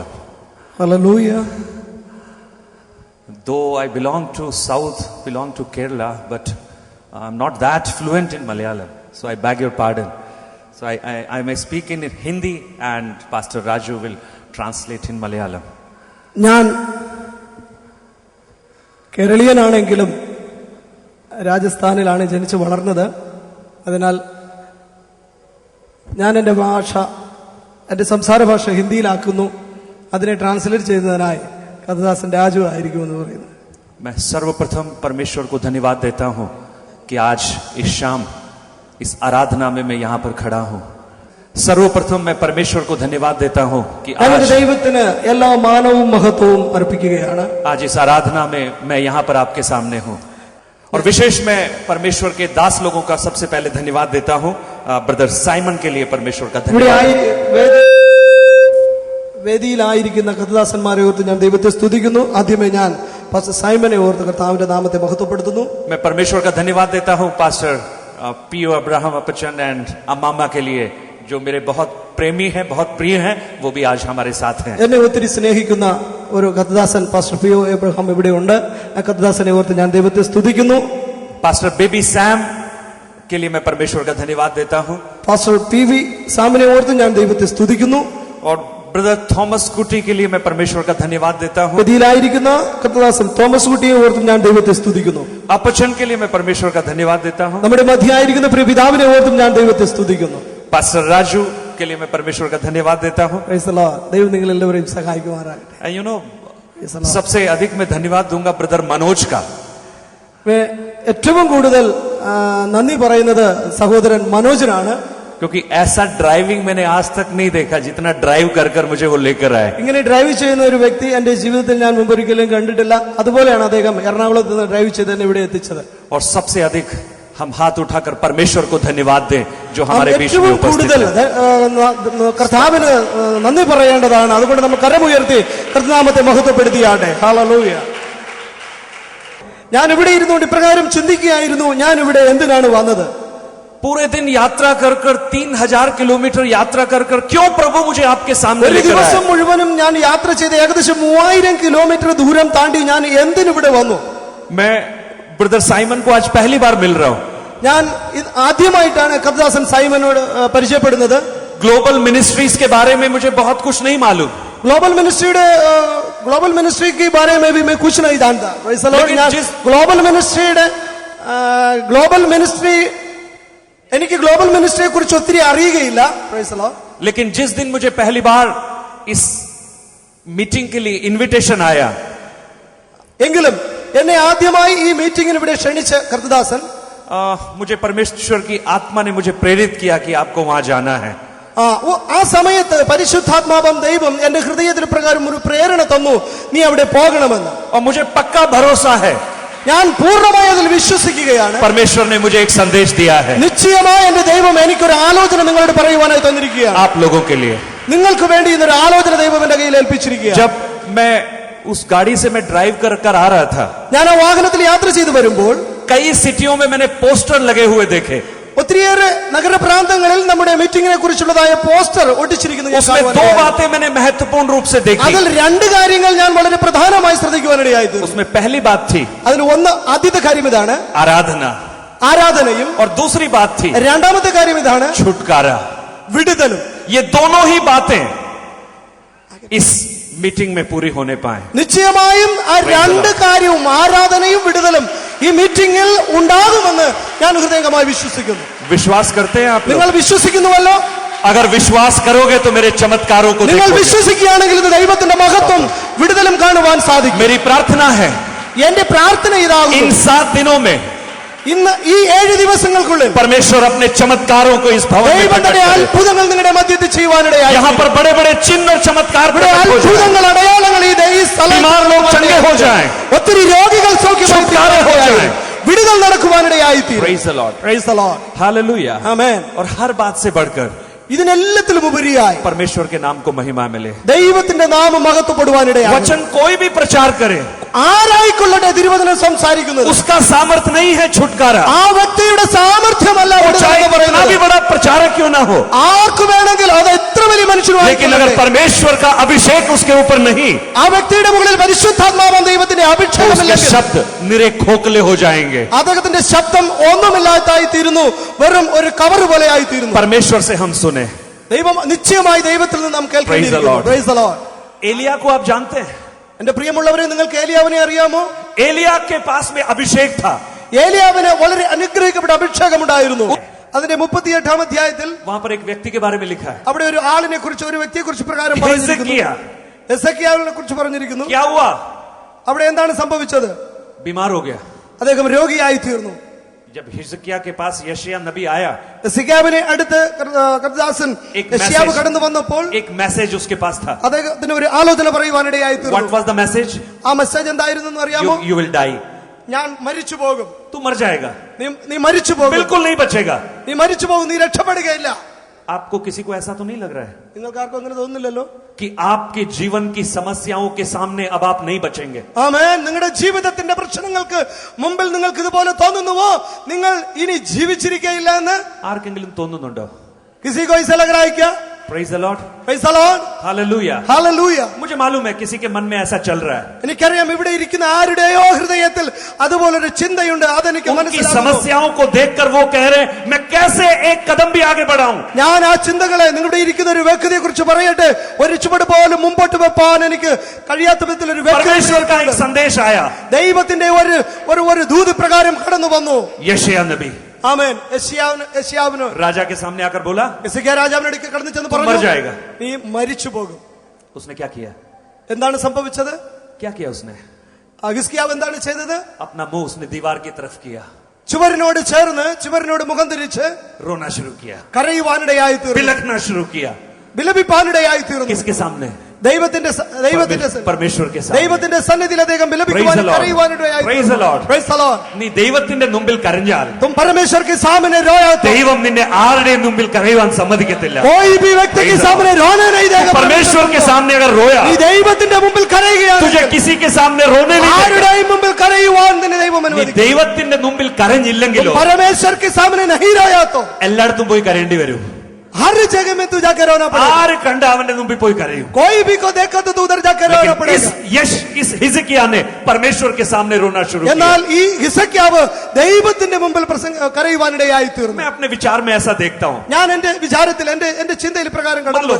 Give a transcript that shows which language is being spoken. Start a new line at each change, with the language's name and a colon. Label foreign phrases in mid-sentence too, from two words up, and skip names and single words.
English: Hallelujah. Though I belong to South, belong to Kerala, but I'm not that fluent in Malayalam. So I beg your pardon. So I may speak in Hindi and Pastor Raju will translate in Malayalam.
Malayalam: ഞാൻ കേരളീയനാണെങ്കിലും രാജസ്ഥാനിലാണ് ജനിച്ചു വളർന്നത്. അതിനാൽ ഞാൻ എൻ്റെ ഭാഷ, എൻ്റെ സംസാര ഭാഷ ഹിന്ദിയിലാക്കുന്നു. അതിനെ ട്രാൻസ്ലേറ്റ് ചെയ്യുന്നതിനായി കഥദാസൻ രാജു ആയിരിക്കുമെന്ന് പറയുന്നു.
Hindi: मैं सर्वप्रथम परमेश्वर को धन्यवाद देता हूं कि आज इस शाम इस आराधना में मैं यहां पर खड़ा हूं. सर्वप्रथम मैं परमेश्वर को धन्यवाद देता हूं कि आज
Malayalam: ദൈവത്തിന് എല്ലാ മാനവും മഹത്വവും അർപ്പിക്കുകയാണ്.
Hindi: आज इस आराधना में मैं यहां पर आपके सामने हूं. और विशेष मैं परमेश्वर के दास लोगों का सबसे पहले धन्यवाद देता हूं. ब्रदर साइमन के लिए परमेश्वर का धन्यवाद.
Malayalam: വേദിയിലായിരിക്കുന്ന കഥദാസന്മാരെ ഓർത്ത് ഞാൻ ദൈവത്തെ സ്തുതിക്കുന്നു. ആദ്യമേ ഞാൻ പാസ്റ്റർ സൈമനെ ഓർത്ത് കർത്താവിന്റെ നാമത്തെ മഹത്വപ്പെടുത്തുന്നു.
Hindi: मैं परमेश्वर का धन्यवाद देता हूं पास्टर पीओ अब्राहम अपचन एंड अम्मामा के लिए जो मेरे बहुत प्रेमी हैं, बहुत प्रिय हैं, वो भी आज हमारे साथ हैं.
Malayalam: എന്നെ ഒത്തിരി സ്നേഹിക്കുന്ന ഒരു കഥദാസൻ പാസ്റ്റർ പിഒ എബ്രഹാം ഇവിടെയുണ്ട്. ആ കഥദാസനെ ഓർത്ത് ഞാൻ ദൈവത്തെ സ്തുതിക്കുന്നു.
Hindi: पास्टर बेबी सैम के लिए मैं परमेश्वर का धन्यवाद देता हूं.
Malayalam: പാസ്റ്റർ പി വി സാമിനെ ഓർത്ത് ഞാൻ ദൈവത്തെ സ്തുതിക്കുന്നു.
Hindi: और ब्रदर थॉमस कुटी के लिए मैं परमेश्वर का धन्यवाद देता हूं.
Malayalam: വേദിയിലായിരിക്കുന്ന കഥദാസൻ തോമസ് കുട്ടിയെ ഓർത്ത് ഞാൻ ദൈവത്തെ സ്തുതിക്കുന്നു.
Hindi: अपचन के लिए मैं परमेश्वर का धन्यवाद देता हूं.
Malayalam: നമ്മുടെ മധ്യയായിരിക്കുന്ന പ്രിയ പിതാവിനെ ഓർത്തും ഞാൻ ദൈവത്തെ സ്തുതിക്കുന്നു.
Hindi: पास्टर राजू के लिए मैं परमेश्वर का धन्यवाद देता हूं.
Malayalam: ദൈവം നിങ്ങൾ എല്ലാവരെയും സഹായിക്കുമാറാകട്ടെ.
English: And you know,
Hindi: सबसे अधिक मैं धन्यवाद दूंगा ब्रदर मनोज का.
Malayalam: ഏറ്റവും കൂടുതൽ നന്ദി പറയുന്നത് സഹോദരൻ മനോജിനാണ്.
Hindi: क्योंकि ऐसा ड्राइविंग मैंने आज तक नहीं देखा जितना ड्राइव कर कर मुझे वो लेकर आए.
Malayalam: ഇങ്ങനെ ഡ്രൈവ് ചെയ്യുന്ന ഒരു വ്യക്തി എന്റെ ജീവിതത്തിൽ ഞാൻ മുമ്പൊരിക്കലും കണ്ടിട്ടില്ല. അതുപോലെയാണ് അദ്ദേഹം എറണാകുളത്ത് നിന്ന് ഡ്രൈവ് ചെയ്ത് എന്നെ ഇവിടെ എത്തിച്ചത്.
Hindi: और सबसे अधिक हम हाथ उठाकर परमेश्वर को धन्यवाद दें जो हमारे बीच में उपस्थित है.
Malayalam: കർത്താവിന് നന്ദി പറയേണ്ടതാണ്. അതുകൊണ്ട് നമ്മൾ കരമുയർത്തി കർത്തനാമത്തെ മഹത്വപ്പെടുത്തിയാട്ടെ. ഹല്ലേലൂയ. ഞാൻ ഇവിടെ ഇരുന്നുകൊണ്ട് ഇപ്രകാരം ചിന്തിക്കുകയായിരുന്നു, ഞാൻ ഇവിടെ എന്തിനാണ് വന്നത്?
Hindi: पूरे दिन यात्रा कर कर 3000 किलोमीटर यात्रा कर कर क्यों प्रभु मुझे आपके सामने
Malayalam: ഒരു
Hindi: लेकर
Malayalam: ദിവസം
Hindi: आए?
Malayalam: മുഴുവനും ഞാൻ യാത്ര ചെയ്ത് ഏകദേശം 3000 കിലോമീറ്റർ ദൂരം താണ്ടി ഞാൻ എന്തിനിവിടെ വന്നു?
Hindi: मैं ब्रदर साइमन को आज पहली बार मिल रहा हूं.
Malayalam: ഞാൻ ആദ്യമായിട്ടാണ് കഥദാസൻ സൈമനോട് പരിചയപ്പെടുന്നത്.
Hindi: ग्लोबल मिनिस्ट्रीज के बारे में मुझे बहुत कुछ नहीं मालूम. ग्लोबल मिनिस्ट्री के बारे में भी मैं कुछ नहीं जानता.
Malayalam: ग्लोबल मिनिस्ट्री എനിക്ക് ഗ്ലോബൽ മിനിസ്ട്രിയെ കുറിച്ച് ഒത്തിരി അറിയുകയില്ല.
Hindi: लेकिन जिस दिन मुझे पहली बार इस मीटिंग के लिए इनविटेशन आया,
Malayalam: എങ്കിലും എന്നെ ആദ്യമായി ഈ മീറ്റിംഗിന് ഇവിടെ ക്ഷണിച്ച കർത്തദാസൻ
Hindi: मुझे परमेश्वर की आत्मा ने मुझे प्रेरित किया कि आपको वहां जाना है.
Malayalam: ആ സമയത്ത് പരിശുദ്ധാത്മാവം ദൈവം എന്റെ ഹൃദയത്തിൽ പ്രകാരം ഒരു പ്രേരണ തന്നു, നീ അവിടെ പോകണമെന്ന്.
Hindi: और मुझे पक्का भरोसा है,
Malayalam: ഞാൻ പൂർണ്ണമായി അതിൽ വിശ്വസിക്കുകയാണ്.
Hindi: परमेश्वर ने मुझे एक संदेश दिया है.
Malayalam: നിശ്ചയമായി എന്റെ ദൈവം എനിക്കൊരു ആലോചന നിങ്ങളോട് പറയുവാനായി തന്നിരിക്കുകയാണ്.
Hindi: आप लोगों के लिए
Malayalam: നിങ്ങൾക്ക് വേണ്ടി ഇന്നൊരു ആലോചന ദൈവം എന്റെ കയ്യിൽ ഏൽപ്പിച്ചിരിക്കുകയാണ്.
Hindi: जब मैं उस गाड़ी से मैं ड्राइव कर कर आ रहा था,
Malayalam: ഞാൻ ആ വാഹനത്തിൽ യാത്ര ചെയ്തു വരുമ്പോൾ
Hindi: कई सिटियों में मैंने पोस्टर लगे हुए देखे.
Malayalam: ഒത്തിരിയേറെ നഗരപ്രാന്തങ്ങളിൽ നമ്മുടെ മീറ്റിംഗിനെ കുറിച്ചുള്ളതായ പോസ്റ്റർ ഒട്ടിച്ചിരിക്കുന്നു.
Hindi: उसमें दो बातें मैंने महत्वपूर्ण रूप से देखी.
Malayalam: അതിൽ രണ്ട് കാര്യങ്ങൾ ഞാൻ വളരെ പ്രധാനമായി ശ്രദ്ധിക്കുവാനിടയായി.
Hindi: उसमें पहली बात थी
Malayalam: അതിൽ ഒന്ന്, ആദ്യത്തെ കാര്യം ഇതാണ്, ആരാധനയും.
Hindi: और दूसरी बात थी
Malayalam: രണ്ടാമത്തെ കാര്യം ഇതാണ്,
Hindi: छुटकारा.
Malayalam: വിടുതലും.
Hindi: ये दोनों ही बातें इस मीटिंग में पूरी होने पाए.
Malayalam: നിശ്ചയമായും ആ രണ്ട് കാര്യവും, ആരാധനയും വിടുതലും, ഈ മീറ്റിംഗിൽ ഉണ്ടാകുമെന്ന് ഞാൻ ഹൃദയംഗമായി വിശ്വസിക്കുന്നു.
Hindi: विश्वास करते हैं आप लोग?
Malayalam: നിങ്ങൾ വിശ്വസിക്കുന്നുവല്ലോ?
Hindi: अगर विश्वास करोगे तो मेरे चमत्कारों को
Malayalam: നിങ്ങൾ
Hindi: देखोगे.
Malayalam: വിശ്വസിക്കുകയാണെങ്കിൽ ഇത് ദൈവത്തിന്റെ മഹത്വം വിടുതലും കാണുവാൻ സാധിക്കും.
Hindi: मेरी प्रार्थना है
Malayalam: എന്റെ പ്രാർത്ഥന ഇതാകുന്നു,
Hindi: इन 7 दिनों में
Malayalam: ഇന്ന് ഈ 7 ദിവസങ്ങൾക്കുള്ളിൽ
Hindi: परमेश्वर अपने चमत्कारों को इस भवन में
Malayalam: ദൈവം
Hindi: प्रकट
Malayalam: തന്റെ
Hindi: करे.
Malayalam: അത്ഭുതങ്ങൾ നിങ്ങളുടെ മധ്യത്തിൽ ചെയ്യുവാനിടയായി.
Hindi: यहाँ पर बड़े बड़े चिन्ह और चमत्कार प्रकट हो जाएं.
Malayalam: അത്ഭുതങ്ങൾ, അടയാളങ്ങൾ ഈ
Hindi: बीमार लोग चंगे हो जाएं.
Malayalam: ഒത്തിരി രോഗികൾ
Hindi: छुटकारे हो जाएं.
Malayalam: വിടുതൽ നടക്കുവാനിടയായി.
English: Praise the Lord. Praise the Lord. Hallelujah. Amen.
Hindi: और हर बात से बढ़कर
Malayalam: ഇതിനെല്ലാത്തിലും ഉപരിയായി
Hindi: परमेश्वर के नाम को महिमा मिले.
Malayalam: ദൈവത്തിന്റെ നാമം മഹത്വപ്പെടുവാനിടയായി.
Hindi: वचन कोई भी प्रचार करे,
Malayalam: ആരായിക്കൊള്ളട്ടെ തിരുവചനം സംസാരിക്കുന്നത്.
Hindi: उसका सामर्थ्य नहीं है छुटकारा,
Malayalam: ആ വ്യക്തിയുടെ സാമർഥ്യമല്ല
Hindi: चाहे
Malayalam: വിടുതല
Hindi: कितना भी
Malayalam: പറയുന്നത്.
Hindi: बड़ा प्रचारक क्यों ना हो,
Malayalam: ആർക്ക് വേണമെങ്കിൽ അത് എത്ര വലിയ
Hindi: लेकिन अगर
Malayalam: മനുഷ്യനായി
Hindi: परमेश्वर का अभिषेक उसके ऊपर नहीं,
Malayalam: ആ വ്യക്തിയുടെ മുകളിൽ പരിശുദ്ധാത്മാവാം ദൈവത്തിന്റെ
Hindi: तो उसके
Malayalam: അഭിഷേകമില്ലെങ്കിൽ
Hindi: शब्द निरे खोखले हो जाएंगे.
Malayalam: അദ്ദേഹത്തിന്റെ ശബ്ദം ഒന്നുമില്ലാത്തായി തീരുന്നു, വെറും ഒരു കവർ പോലെയായി തീരുന്നു.
Hindi: परमेश्वर से हम सुने.
Malayalam: ദൈവം നിശ്ചയമായി ദൈവത്തിൽ നിന്ന് നാം
English: Praise the
Malayalam: കേൾക്കേണ്ടിയിരിക്കുന്നു.
English: Lord. Praise the Lord.
Hindi: एलिया को आप जानते हैं,
Malayalam: എന്റെ പ്രിയമുള്ളവരെ, നിങ്ങൾക്ക് ഏലിയാവിനെ അറിയാമോ?
Hindi: एलिया के पास में अभिषेक था.
Malayalam: ഏലിയാവിന് വളരെ അനുഗ്രഹിക്കപ്പെട്ട അഭിഷേകമുണ്ടായിരുന്നു. അതിന്റെ 38-ാം അധ്യായത്തിൽ
Hindi: वहां पर एक व्यक्ति के बारे में लिखा है,
Malayalam: അവിടെ ഒരു ആളിനെ കുറിച്ച്, ഒരു വ്യക്തിയെ കുറിച്ച് പ്രകാരം പറഞ്ഞിരിക്കുന്നു.
Hindi: हिजकिय्याह.
Malayalam: എസെക്കിയാവിനെ കുറിച്ച് പറഞ്ഞിരിക്കുന്നു.
Hindi: क्या हुआ?
Malayalam: അവിടെ എന്താണ് സംഭവിച്ചത്?
Hindi: बीमार हो गया.
Malayalam: അദ്ദേഹം രോഗിയായി തീർന്നു.
Hindi: जब हिजकिय्याह के पास यशायाह नबी आया,
Malayalam: എസെക്കിയാവിനെ അടുത്ത് കർത്താദാസൻ
Hindi: एक
Malayalam: യെശയ്യാവ് കടന്നു വന്നപ്പോൾ
Hindi: एक मैसेज उसके पास था.
Malayalam: അദ്ദേഹത്തിന് ഒരു ആലോചന പറയുവാനിടയായി
English: What
Malayalam: തീർന്നു.
English: was the message?
Malayalam: ആ മെസ്സേജ് എന്തായിരുന്നു എന്ന് അറിയാമോ?
English: You will die.
Malayalam: ഞാൻ മരിച്ചു പോകും.
Hindi: तू मर जाएगा,
Malayalam: നീ മരിച്ചു പോകും.
Hindi: बिल्कुल नहीं बचेगा.
Malayalam: നീ മരിച്ചു പോകും, നീ രക്ഷപ്പെടുകയില്ല.
Hindi: आपको किसी को ऐसा तो नहीं लग रहा है
Malayalam: നിങ്ങൾക്ക് ആർക്കും അങ്ങനെ തോന്നുന്നില്ലല്ലോ?
Hindi: कि आपके जीवन की समस्याओं के सामने अब आप नहीं बचेंगे?
Malayalam: ആമേൻ. നിങ്ങളുടെ ജീവിതത്തിന്റെ പ്രശ്നങ്ങൾക്ക് മുമ്പിൽ നിങ്ങൾക്ക് ഇതുപോലെ തോന്നുന്നുവോ നിങ്ങൾ ഇനി ജീവിച്ചിരിക്കയില്ല എന്ന്? ആർക്കെങ്കിലും തോന്നുന്നുണ്ടോ?
Hindi: किसी को ऐसा लग रहा है क्या?
English: Praise the Lord. Praise the Lord. Hallelujah. Hallelujah.
Hindi: मुझे मालूम है किसी के मन में ऐसा चल रहा है.
Malayalam: എനിക്കറിയാം ഇവിടെ ഇരിക്കുന്ന ആരുടെയോ ഹൃദയത്തിൽ അതുപോലൊരു ചിന്തയുണ്ട്. അതെനിക്ക്
Hindi: उनकी
Malayalam: മനസ്സിലാകുന്നു.
Hindi: समस्याओं को देखकर वो कह रहे हैं, मैं कैसे एक कदम भी आगे बढ़ाऊं?
Malayalam: ഞാൻ ആ ചിന്തകളെ നിങ്ങളുടെ ഇരിക്കുന്ന ഒരു വ്യക്തിയെ കുറിച്ച് പറയട്ടെ. ഒരു ചുവട് പോലും മുമ്പോട്ട് വെപ്പാൻ എനിക്ക് കഴിയാത്ത വിധത്തിൽ ഒരു
Hindi: परमेश्वर का एक संदेश आया.
Malayalam: ദൈവത്തിന്റെ ഒരു ദൂത് പ്രകാരം കടന്നു വന്നു.
Hindi: यशायाह नबी
Malayalam: ആമേൻ. യെശയ്യാവിന്
Hindi: राजा के सामने आकर बोला,
Malayalam: യെശയ്യാ രാജാവിന്റെ അടുക്കൽ കടന്നു ചെന്ന്
Hindi: तुम मर
Malayalam: പറഞ്ഞു,
Hindi: जाएगा.
Malayalam: നീ മരിച്ചു പോകും.
Hindi: उसने क्या किया?
Malayalam: എന്താണ് സംഭവിച്ചത്?
Hindi: क्या किया उसने?
Malayalam: ഹിസ്കിയാവ് എന്താണ് ചെയ്തത്?
Hindi: अपना मुंह उसने दीवार की तरफ किया,
Malayalam: ചുവരിനോട് ചേർന്ന് ചുവരിനോട് മുഖം തിരിച്ച്
Hindi: रोना शुरू किया,
Malayalam: കരയുവാനിടയായി തീർന്നു.
Hindi: बिलखना शुरू किया.
Malayalam: വിലപിപ്പാനിടയായി തീർന്നു.
Hindi: किसके सामने?
Malayalam: ദൈവത്തിന്റെ
Hindi: परमेश्वर के सामने.
Malayalam: ദൈവത്തിന്റെ സന്നിധിയിൽ അദ്ദേഹം
English: Praise the
Malayalam: വിലപിക്കുവാനും
English: Lord.
Malayalam: കരയുവാനിടയായി
English: Praise the Lord. Praise the Lord.
Malayalam: നീ ദൈവത്തിന്റെ മുമ്പിൽ കരഞ്ഞാൽ
Hindi: तुम परमेश्वर के सामने रोया तो
Malayalam: ദൈവം നിന്നെ ആരുടെയും മുമ്പിൽ കരയുവാൻ സമ്മതിക്കത്തില്ല.
Hindi: कोई भी व्यक्ति के
English: Praise the
Hindi: सामने रोने नहीं देगा. परमेश्वर के सामने अगर रोया,
Malayalam: നീ ദൈവത്തിന്റെ മുമ്പിൽ
Hindi: तुझे
Malayalam: കരയുകയാണ്.
Hindi: किसी के सामने रोने नहीं देगा.
Malayalam: ആരുടെയും മുമ്പിൽ കരയുവാൻ നിന്നെ ദൈവം നീ അനുവദിക്കും. ദൈവത്തിന്റെ മുമ്പിൽ കരഞ്ഞില്ലെങ്കിലോ
Hindi: परमेश्वर के सामने नहीं रोया तो
Malayalam: എല്ലായിടത്തും പോയി കരയേണ്ടി വരും.
Hindi: हर जगह में तू जाकर रोना पड़ेगा.
Malayalam: ആര് കണ്ട അവന്റെ മുമ്പിൽ പോയി കരയും.
Hindi: कोई भी को देखा तो तू उधर जाकर रोना लेकिन इस पड़ेगा. हिजकिय्याह ने परमेश्वर के सामने रोना शुरू किया.
Malayalam: എന്നാൽ ഈ ഹിസ്കിയാവ് ദൈവത്തിന്റെ മുമ്പിൽ കരയുവാനിടയായി തീർന്നു.
Hindi: मैं अपने विचार में ऐसा देखता हूँ.
Malayalam: ഞാൻ എന്റെ വിചാരത്തിൽ എന്റെ ചിന്തയിൽ പ്രകാരം
Hindi: मान
Malayalam: കടന്നു